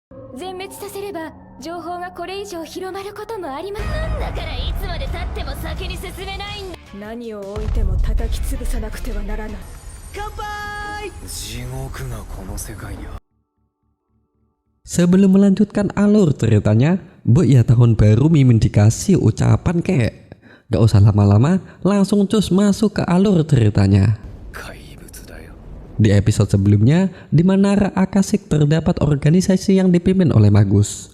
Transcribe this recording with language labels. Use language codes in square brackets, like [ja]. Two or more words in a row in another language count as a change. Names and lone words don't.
[ja] 全滅させれば情報がこれ以上広まることもあります。なんだからいつまで経っても先に進めないんだ。何を置いても叩き潰さなくてはならない。乾杯。地獄がこの世界には。 [id] Sebelum melanjutkan alur ceritanya, Bu ya tahun baru mimin dikasih ucapan kek. Gak usah lama-lama, langsung cus masuk ke alur ceritanya. Di episode sebelumnya, di Menara Akashic terdapat organisasi yang dipimpin oleh Magus.